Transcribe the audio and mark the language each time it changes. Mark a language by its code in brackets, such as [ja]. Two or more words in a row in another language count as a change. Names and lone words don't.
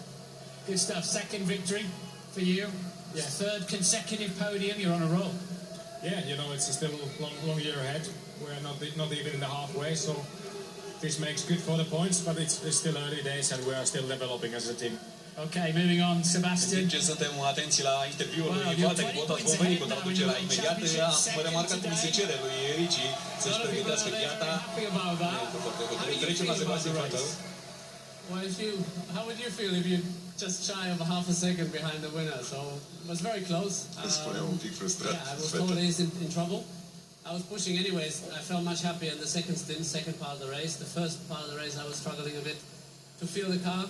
[en] Good stuff. Second victory for you. Yeah. 3rd consecutive podium. You're on a roll. Yeah, you know, it's still a long year ahead. We're not even in the halfway, so this makes good for the points, but it's still early days and we are still developing as a team. Okay, moving on, Sebastian. [ro] În timp ce suntem atenți la interviul lui Vettel, Bottas vom veni cu traducerea imediat. Am remarcat cum se cere lui Ricci să-și pregătească gheata. Trecem la Sebastian Vettel. [en] Well, how would you feel if you just shy of half a second behind the winner? So it was very close. Yeah, I was always in trouble. I was pushing anyways. I felt much happier in the second part of the race. The first part of the race I was struggling a bit to feel the car.